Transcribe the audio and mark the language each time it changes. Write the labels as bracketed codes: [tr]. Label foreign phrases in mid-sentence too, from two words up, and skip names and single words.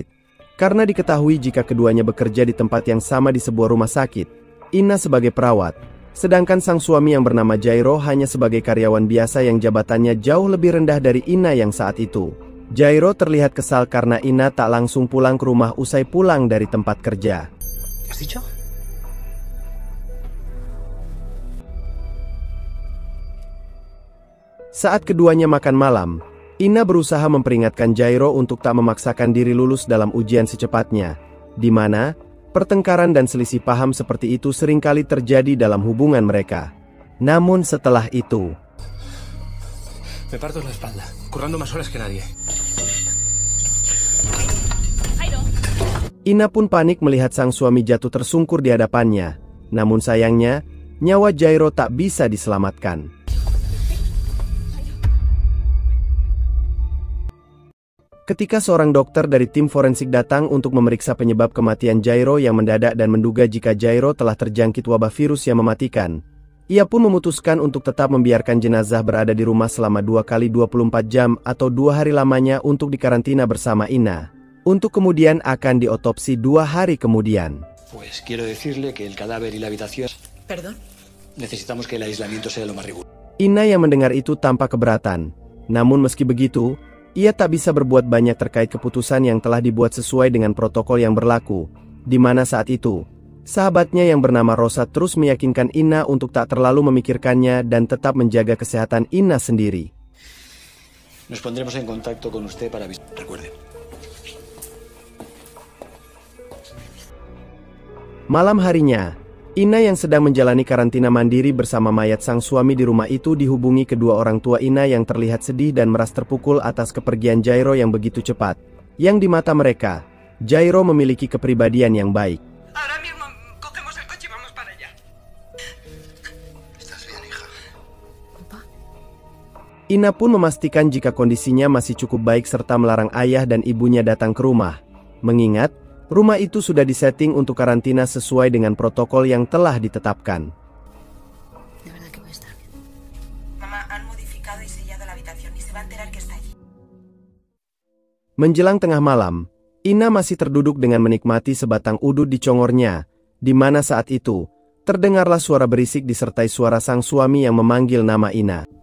[id] Karena diketahui jika keduanya bekerja di tempat yang sama di sebuah rumah sakit, Ina sebagai perawat, sedangkan sang suami yang bernama Jairo hanya sebagai karyawan biasa yang jabatannya jauh lebih rendah dari Ina yang saat itu. Jairo terlihat kesal karena Ina tak langsung pulang ke rumah usai pulang dari tempat kerja. [es] ¿Has dicho? [id] Saat keduanya makan malam, Ina berusaha memperingatkan Jairo untuk tak memaksakan diri lulus dalam ujian secepatnya, di mana pertengkaran dan selisih paham seperti itu seringkali terjadi dalam hubungan mereka. Namun setelah itu, [es] Me parto la espalda, currando más horas que nadie. [id] Ina pun panik melihat sang suami jatuh tersungkur di hadapannya. Namun sayangnya, nyawa Jairo tak bisa diselamatkan. Ketika seorang dokter dari tim forensik datang untuk memeriksa penyebab kematian Jairo yang mendadak dan menduga jika Jairo telah terjangkit wabah virus yang mematikan, ia pun memutuskan untuk tetap membiarkan jenazah berada di rumah selama 2 kali 24 jam atau 2 hari lamanya untuk dikarantina bersama Ina, untuk kemudian akan diotopsi 2 hari kemudian. [es] Pues quiero decirle que el cadáver y la habitación... ¿Perdón? Necesitamos que el aislamiento sea lo más riguroso. [id] Ina yang mendengar itu tampak keberatan. Namun meski begitu, ia tak bisa berbuat banyak terkait keputusan yang telah dibuat sesuai dengan protokol yang berlaku, di mana saat itu, sahabatnya yang bernama Rosa terus meyakinkan Ina untuk tak terlalu memikirkannya dan tetap menjaga kesehatan Ina sendiri. [es] Nos pondremos en contacto con usted para avisar. Recuerde. [id] Malam harinya, Ina yang sedang menjalani karantina mandiri bersama mayat sang suami di rumah itu dihubungi kedua orang tua Ina yang terlihat sedih dan meras terpukul atas kepergian Jairo yang begitu cepat. Yang di mata mereka, Jairo memiliki kepribadian yang baik. [es] Ahora mismo cogemos el coche y vamos para allá. ¿Estás bien, hija? ¿Papá? [id] Ina pun memastikan jika kondisinya masih cukup baik serta melarang ayah dan ibunya datang ke rumah. Mengingat, rumah itu sudah disetting untuk karantina sesuai dengan protokol yang telah ditetapkan. [es] De verdad que voy a estar bien. Mamá, han modificado y sellado la habitación y se va a enterar que está allí. [id] Menjelang tengah malam, Ina masih terduduk dengan menikmati sebatang udut di congornya, di mana saat itu, terdengarlah suara berisik disertai suara sang suami yang memanggil nama Ina.